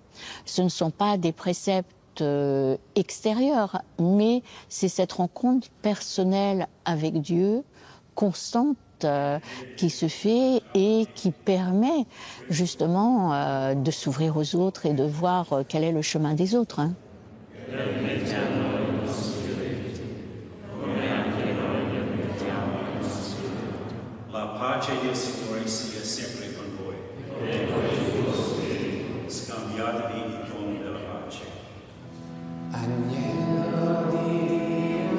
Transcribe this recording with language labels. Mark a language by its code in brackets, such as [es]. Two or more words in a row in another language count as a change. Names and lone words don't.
[fr] Ce ne sont pas des préceptes extérieurs, mais c'est cette rencontre personnelle avec Dieu, constante, qui se fait et qui permet justement de s'ouvrir aux autres et de voir quel est le chemin des autres. [it] La pace del Signore sia sempre con voi. Scambiatevi i doni della pace. Agnello di